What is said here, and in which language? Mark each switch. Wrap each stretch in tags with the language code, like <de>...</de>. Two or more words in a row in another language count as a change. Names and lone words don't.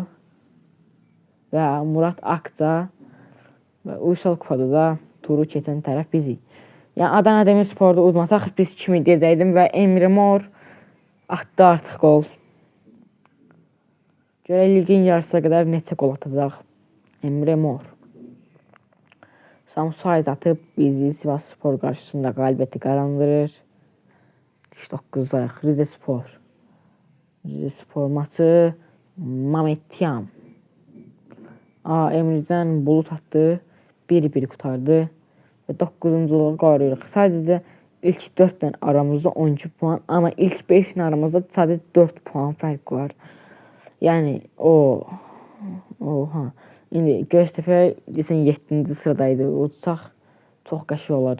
<az>Və Murat Akça və Uysal Kupada da turu keçən tərəf bizik. Yəni Adana Demirspor'da udmasaq biz kimi deyəcəkdim və Emre Mor atdı artıq gol. Görək ligin yarısına qədər neçə gol atacaq Emre Mor. Samu Saiz atıb bizi Sivas Spor qarşısında qalibiyyəti qazandırır. 9'dayıq. Rize Spor. Rize Spor maçı Mametyan.</az> <tr>Emrecan Bulut attı. 1-1 kurtardı. Ve 9'uncu qoruyoruz.</tr> <az>Sadəcə İlk 4'dən aramızda 12 puan, amma ilk 5'dən aramızda sadəcə 4 puan fərq var. Yəni oha. İndi Göztepe desən 7-ci sıradaydı. Utsaq çox qəşəng olar.</az>